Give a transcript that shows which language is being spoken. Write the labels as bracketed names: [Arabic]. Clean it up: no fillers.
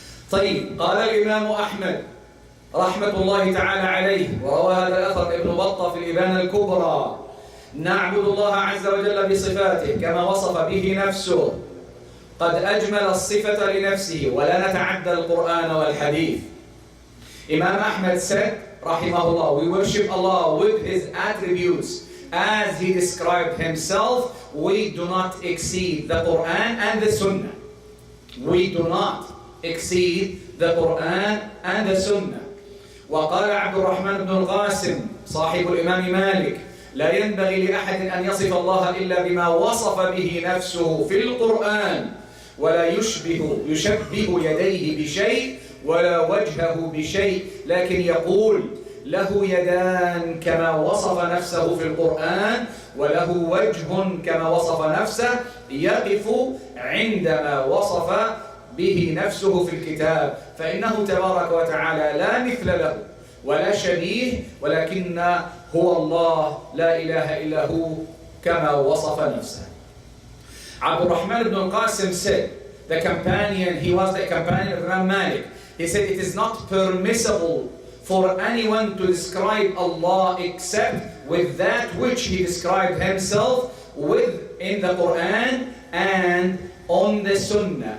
[Arabic] طيب قال الإمام أحمد رحمة الله تعالى عليه وروى هذا الأثر ابن بطة في الإبانة الكبرى نعبد الله عز وجل بصفاته كما وصف به نفسه قد أجمل الصفة لنفسه ولا نتعدى القرآن والحديث. [English] Imam Ahmad said rahimahullah, we worship Allah with His attributes as He described Himself. We do not exceed the Quran and the Sunnah. We do not exceed the Quran and the Sunnah. [Arabic] وقال عبد الرحمن بن القاسم صاحب الإمام مالك لا ينبغي لأحد أن يصف الله إلا بما وصف به نفسه في القرآن ولا يشبه يديه بشيء ولا وجهه بشيء لكن يقول له يدان كما وصف نفسه في القرآن وله وجه كما وصف نفسه يقف عندما وصف به نفسه في الكتاب فإنه تبارك وتعالى لا مثل له ولا شبيه ولكن هو الله لا إله إلا هو كما وصف نفسه. [English] عبد الرحمن بن القاسم said, he was the companion of Imam Malik. He said it is not permissible for anyone to describe Allah except with that which he described himself with in the Quran and on the Sunnah.